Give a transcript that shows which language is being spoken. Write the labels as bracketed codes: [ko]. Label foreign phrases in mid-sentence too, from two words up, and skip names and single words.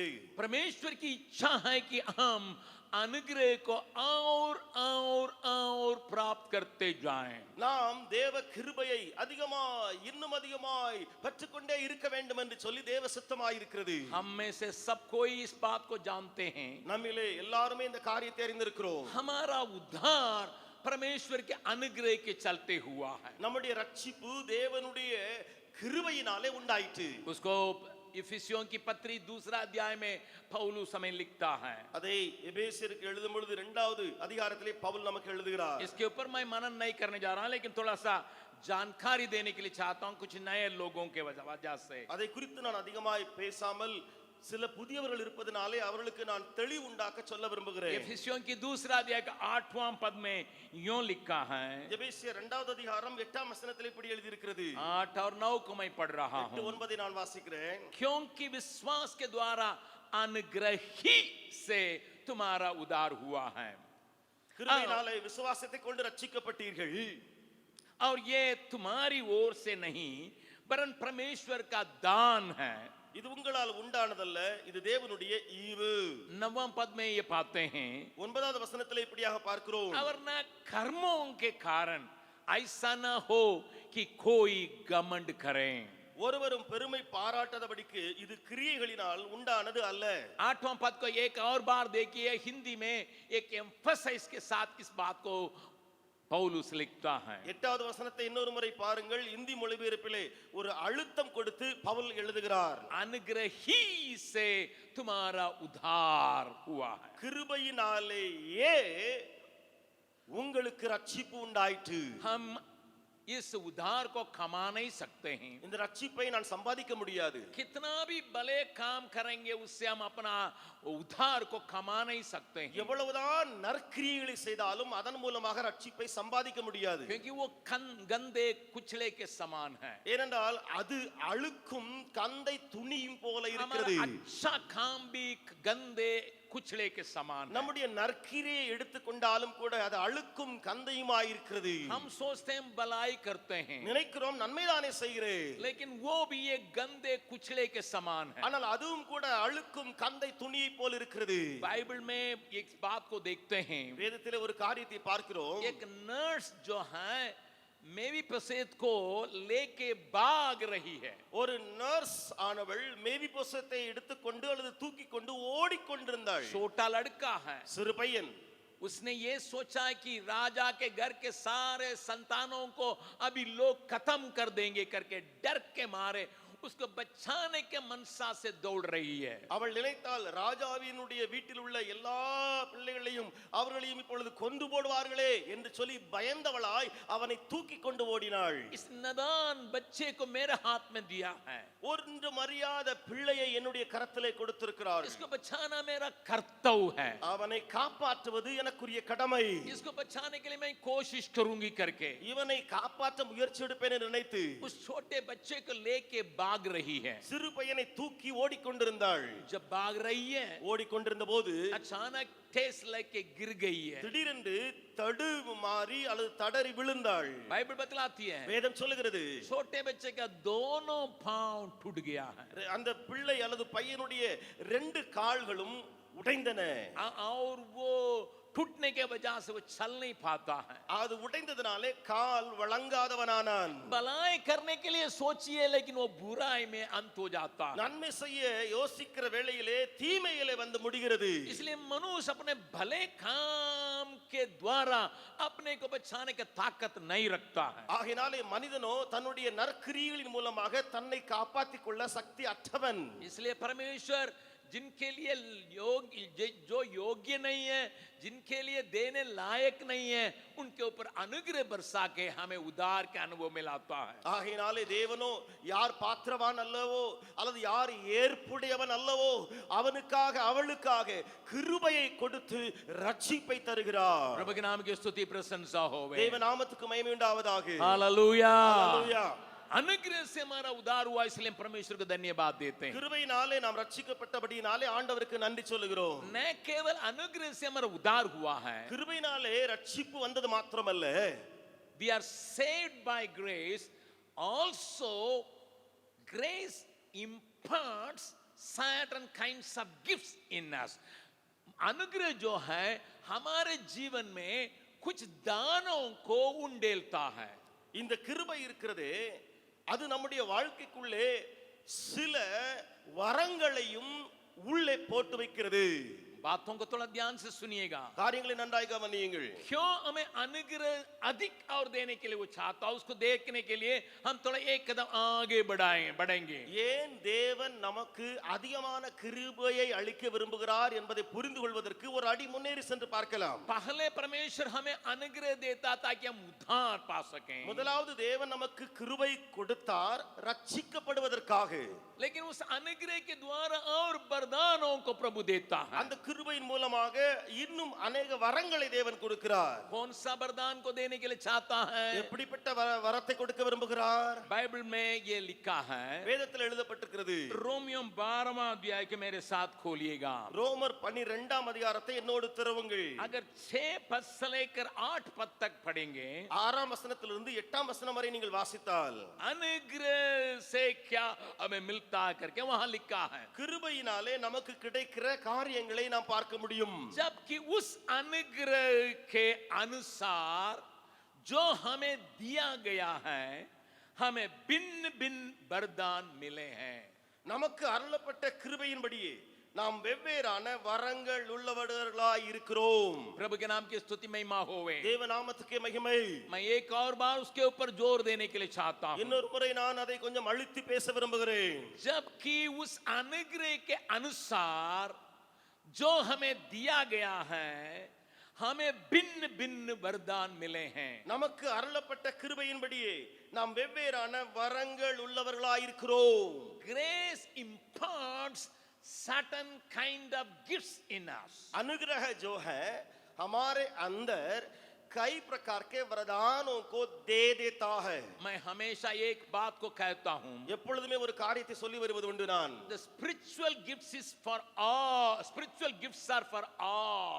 [hi] परमेश्वर की इच्छा है कि हम अनुग्रह को और प्राप्त करते जाएं. [ta] நாம் தேவ கிருபையை அதிகமாய் இன்னும் அதிகமாய் பெற்றுக்கொண்டே இருக்க வேண்டும் என்று சொல்லி தேவ சித்தமாய் இருக்கிறது. [hi] हम में से सब कोई इस बात को जानते हैं. [ta] நம்மிலே எல்லாரும் இந்த காரியத்தை அறிந்திருக்கிறோம். [hi] हमारा उद्धार परमेश्वर के अनुग्रह के चलते हुआ है. [ta] நம்முடைய ரட்சிப்பு தேவனுடைய கிருபையினாலே உண்டாயிற்று. [hi] उसको इफिसियों की पत्री 2 अध्याय में पौलुस हमें लिखता है. [ta] அதை எபேசியருக்கு எழுதும் பொழுது 2வது அதிகாரத்திலே பவுல் நமக்கு எழுதுகிறார். [hi] इसके ऊपर मैं मनन नहीं करने जा रहा हूं, लेकिन थोड़ा सा जानकारी देने के लिए चाहता हूं कुछ नए लोगों के वजह से. [ta] அதை குறித்து நான் அதிகமாய் பேசாமல் சில புதியவர்கள் இருப்பதனாலே அவர்களுக்கு நான் தெளிவு உண்டாக்க சொல்ல விரும்புகிறேன். [hi] इफिसियों की 2 अध्याय का 8वां पद में यूं लिखा है. [ta] எபேசியர் 2வது அதிகாரம் 8ஆம் வசனத்தில் இப்படி எழுதி இருக்கிறது. [hi] 8 और 9 को मैं पढ़ रहा हूं. [ta] 8-9 நான் வாசிக்கிறேன். [hi] क्योंकि विश्वास के द्वारा अनुग्रह ही से तुम्हारा उद्धार हुआ है. [ta] கிருபையினாலே விசுவாசத்தை கொண்டு ரட்சிக்கப்பட்டீர்கள். [hi] और ये तुम्हारी ओर से नहीं वरन परमेश्वर का दान है. [ta] இது உங்களால் உண்டானதல்ல, இது தேவனுடைய ஈவு. [hi] नवम पद में ये पाते हैं, [ta] 9வது வசனத்திலே இப்படியாக பார்க்கிறோம். [hi] वरना कर्मों के कारण ऐसा न हो कि कोई घमंड करे. [ta] ஒருவரும் பெருமை பாராட்டாதபடிக்கு இது கிரியைகளினால் உண்டானது அல்ல. [hi] 8वां पद को एक और बार देखिए, हिंदी में एक एम्फसाइज के साथ इस बात को पौलुस लिखता है. [ta] 8வது வசனத்தை இன்னொரு முறை பாருங்கள். இந்தி மொழிபெயர்ப்பிலே ஒரு அழுத்தம் கொடுத்து பவுல் எழுதுகிறார். [hi] अनुग्रह ही से तुम्हारा उद्धार हुआ है. [ta] கிருபையினாலேயே உங்களுக்கு ரட்சிப்பு உண்டாயிற்று. [hi] हम इस उद्धार को कमा नहीं सकते हैं. [ta] இந்த ரட்சிப்பை நான் சம்பாதிக்க முடியாது. [hi] कितना भी भले काम करेंगे उससे हम अपना उद्धार को कमा नहीं सकते हैं. [ta] எவ்வளவுதான் நற்கிரியைகளை செய்தாலும் அதன் மூலமாக ரட்சிப்பை சம்பாதிக்க முடியாது. [hi] क्योंकि वो गंदे कुचले के समान है. [ta] ஏனென்றால் அது அழுக்கும் கந்தை துணியும் போல [hi] हमारा [ta] இருக்கிறது. [hi] अच्छा काम भी गंदे कुचले के समान है. [ta] நம்முடைய நற்கிரியை எடுத்துக்கொண்டாலும் கூட அது அழுக்கும் கந்தையுமாய் இருக்கிறது. [hi] हम सोचते हैं भलाई करते हैं, [ta] நினைக்கிறோம் நன்மைதானே செய்கிறேன், [hi] लेकिन वो भी ये गंदे कुचले के समान है. [ta] ஆனால் அதுவும் கூட அழுக்கும் கந்தை துணியை போல் இருக்கிறது. [hi] बाइबल में एक बात को देखते हैं, [ta] வேதத்திலே ஒரு காரியத்தை பார்க்கிறோம். [hi] एक नर्स जो है मेवी प्रसेद को लेके भाग रही है. [ta] ஒரு நர்ஸ் ஆனவள் மேவி பொசத்தை எடுத்துக்கொண்டு அல்லது தூக்கி கொண்டு ஓடிக்கொண்டிருந்தாள். [hi] छोटा लड़का है. [ta] சிறு பையன். [hi] उसने ये सोचा कि राजा के घर के सारे संतानों को अभी लोग खत्म कर देंगे करके डर के मारे उसको बचाने के मनसा से दौड़ रही है. [ta] அவள் நினைத்தால் ராஜாவினுடைய வீட்டில் உள்ள எல்லா பிள்ளைகளையும் அவர்களையும் இப்பொழுது கொண்டு போடுவார்களே என்று சொல்லி பயந்தவளாய் அவனை தூக்கி கொண்டு ஓடினாள். [hi] इस नादान बच्चे को मेरे हाथ में दिया है. [ta] ஒன்று மரியாத பிள்ளையை என்னுடைய கரத்திலே கொடுத்திருக்கிறார். [hi] इसको बचाना मेरा कर्तव्य है. [ta] அவனை காப்பாற்றுவது எனக்குரிய கடமை. [hi] इसको बचाने के लिए मैं कोशिश करूंगी करके [ta] இவனை காப்பாற்ற முயற்சி எடுப்பேன் என்று நினைத்து [hi] उस छोटे बच्चे को लेके भाग रही है. [ta] சிறு பையனை தூக்கி ஓடிக்கொண்டிருந்தாள். [hi] जब भाग रही है [ta] ஓடிக்கொண்டிருந்த போது [hi] अचानक ठेस लेके गिर गई है. [ta] திடீரென்று தடுமாறி அல்லது தடறி விழுந்தாள். [hi] बाइबल बतलाती है [ta] வேதம் சொல்லுகிறது [hi] छोटे बच्चे का दोनों पांव टूट गया है. [ta] அந்த பிள்ளை அல்லது பையனுடைய 2 கால்களும் உடைந்தன. [hi] और वो टूटने के वजह से वो चल नहीं पाता है. [ta] அது உடைந்ததனாலே கால் வழங்காதவனானான். [hi] भलाई करने के लिए सोचिए लेकिन वो बुराई में अंत हो जाता है. [ta] நன்மை செய்ய யோசிக்கிற வேளையிலே தீமையிலே வந்து முடிகிறது. [hi] इसलिए मनुष्य अपने भले काम के द्वारा अपने को बचाने की ताकत नहीं रखता है. [ta] ஆகினாலே மனிதனோ தன்னுடைய நற்கிரியைகளின் மூலமாக தன்னை காப்பாற்றிக் கொள்ள சக்தி அற்றவன். [hi] इसलिए परमेश्वर जिनके लिए जो योग्य नहीं है, जिनके लिए देने लायक नहीं है, उनके ऊपर अनुग्रह बरसा के हमें उद्धार के अनुभव में लाता है. [ta] ஆகையினாலே தேவனோ யார் பாத்திரவான் அல்லவோ அல்லது யார் ஏற்புடையவன் அல்லவோ அவனுக்காக அவளுக்காக கிருபையை கொடுத்து ரட்சிப்பை தருகிறார். [hi] प्रभु के नाम की स्तुति प्रशंसा होवे. [ta] தேவ நாமத்துக்கு மகிமை உண்டாவதாக. [hi] हालेलुया. [ta] ஹalleluya. [hi] अनुग्रह से हमारा उद्धार हुआ, इसलिए परमेश्वर को धन्यवाद देते हैं. [ta] கிருபையினாலே நாம் ரட்சிக்கப்பட்டபடியினாலே ஆண்டவருக்கு நன்றி சொல்லுகிறோம். [hi] न केवल अनुग्रह से हमारा उद्धार हुआ है, [ta] கிருபையினாலே ரட்சிப்பு வந்தது மாத்திரமல்ல, [en] we are saved by grace. Also grace imparts certain kinds of gifts in us. [hi] अनुग्रह जो है हमारे जीवन में कुछ दानों को उंडेलता है. [ta] இந்த கிருபை இருக்கிறதே அது நம்முடைய வாழ்க்கைக்குள்ளே சில வரங்களையும் உள்ளே போட்டு வைக்கிறது. [hi] बातों को थोड़ा ध्यान से सुनिएगा. [ta] காரியங்களை நன்றாய் கவனியுங்கள். [hi] क्यों हमें अनुग्रह अधिक और देने के लिए वो चाहता है, उसको देखने के लिए हम थोड़ा एक कदम आगे बढ़ेंगे. [ta] ஏன் தேவன் நமக்கு அதிகமான கிருபையை அளிக்க விரும்புகிறார் என்பதை புரிந்து கொள்வதற்கு ஒரு அடி முன்னேறி சென்று பார்க்கலாம். [hi] पहले परमेश्वर हमें अनुग्रह देता ताकि हम उद्धार पा सकें. [ta] முதலாவது தேவன் நமக்கு கிருபை கொடுத்தார் ரட்சிக்கப்படுவதற்காக. [hi] लेकिन उस अनुग्रह के द्वारा और वरदानों को प्रभु देता है. [ta] அந்த கிருபையின் மூலமாக இன்னும் अनेक வரங்களை தேவன் கொடுக்கிறார். [hi] कौन सा वरदान को देने के लिए चाहता है? [ta] எப்படிப்பட்ட வரத்தை கொடுக்க விரும்புகிறார்? [hi] बाइबल में ये लिखा है, [ta] வேதத்தில் எழுதப்பட்டிருக்கிறது. [hi] रोमियो 12वां अध्याय के मेरे साथ खोलिएगा. [ta] ரோமர் 12ஆம் அதிகாரத்தை என்னோடு திறவுங்கள். [hi] अगर 6 पद से लेकर 8 पद तक पढ़ेंगे, [ta] 6ஆம் வசனத்திலிருந்து 8ஆம் வசனம் வரை நீங்கள் வாசித்தால் [hi] अनुग्रह से क्या हमें मिलता मिलता है करके वहां लिखा है। [ta] கிருபையினாலே நமக்கு கிடைக்கிற காரியங்களை நாம் பார்க்க முடியும். [hi] जबकि उस अनुग्रह के अनुसार जो हमें दिया गया है, हमें भिन्न भिन्न वरदान मिले हैं। [ta] நமக்கு அருளப்பட்ட கிருபையின்படியே நாம் வெவ்வேறான வரங்கள் உள்ளவர்களாய் இருக்கிறோம். [hi] प्रभु के नाम की स्तुति महिमा होवे। [ta] தேவ நாமத்துக்கே மகிமை. [hi] मैं एक और बार उसके ऊपर जोर देने के लिए चाहता हूं। [ta] இன்னொரு முறை நான் அதை கொஞ்சம் அழுத்தி பேச விரும்புகிறேன். [hi] जबकि उस अनुग्रह के अनुसार जो हमें दिया गया है, हमें भिन्न भिन्न वरदान मिले हैं। [ta] நமக்கு அருளப்பட்ட கிருபையின்படியே நாம் வெவ்வேறான வரங்கள் உள்ளவர்களாய் இருக்கிறோம். [en] Grace imparts certain kind of gifts in us. [hi] अनुग्रह जो है हमारे अंदर कई प्रकार के वरदानों को दे देता है. मैं हमेशा एक बात को कहता हूं, [ta] எப்பொழுதுமே ஒரு காரியத்தை சொல்லி வருவது உண்டு நான். [en] the spiritual gifts is for all, spiritual gifts are for all.